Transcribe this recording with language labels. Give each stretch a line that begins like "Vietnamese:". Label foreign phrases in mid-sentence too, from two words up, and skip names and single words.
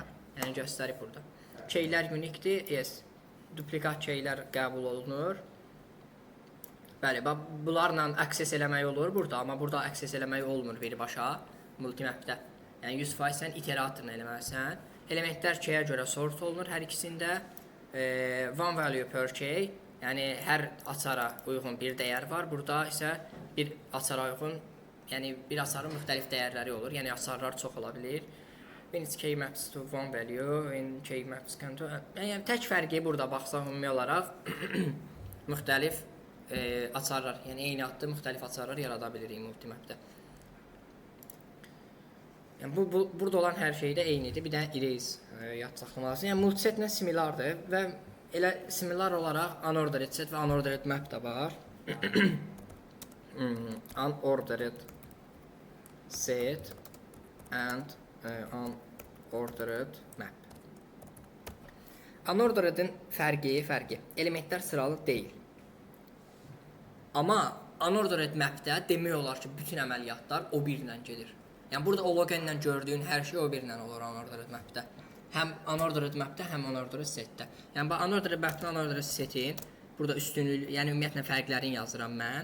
Azerbaijani: Yəni göstərib burada. Keylər unikdir, yes. Duplikat keylər qəbul olunur. Bəli, bunlarla akses eləmək olur burada, amma burada akses eləmək olmur birbaşa multimapdə. Yəni 100% sən iteratorla eləməlisən. Elementlər keyyə görə sort olunur hər ikisində.
English: One value per key,
Azerbaijani: yəni hər açara uyğun bir dəyər var. Burada isə bir açara uyğun, yəni bir açarın müxtəlif dəyərləri olur. Yəni açarlar çox ola bilir.
English: When it's key maps to one value, when key maps can to...
Azerbaijani: Yəni tək fərqi burada baxsaq ümumi olaraq müxtəlif açarlar, yəni eyni adda müxtəlif açarlar yarada bilirik multimapdə. Yəni burada olan hər şey də eynidir. Bir dənə erase yad saxlamalısın. Yəni multisetlə similardır və elə similar olaraq
English: unordered set
Azerbaijani: və
English: unordered map
Azerbaijani: da var.
English: Unordered set and unordered map.
Azerbaijani: Unordered'in fərqi elementlər sıralı deyil. Amma
English: unordered mapdə
Azerbaijani: demək olar ki, bütün əməliyyatlar o birlə gedir. Yəni burada login-lə gördüyün hər şey o birlə olur
English: unordered mapdə.
Azerbaijani: Həm
English: unordered mapdə,
Azerbaijani: həm
English: unordered setdə.
Azerbaijani: Yəni bu
English: unordered mapdə unordered setin
Azerbaijani: burada üstünlük, yəni ümumiyyətlə fərqlərini yazıram mən.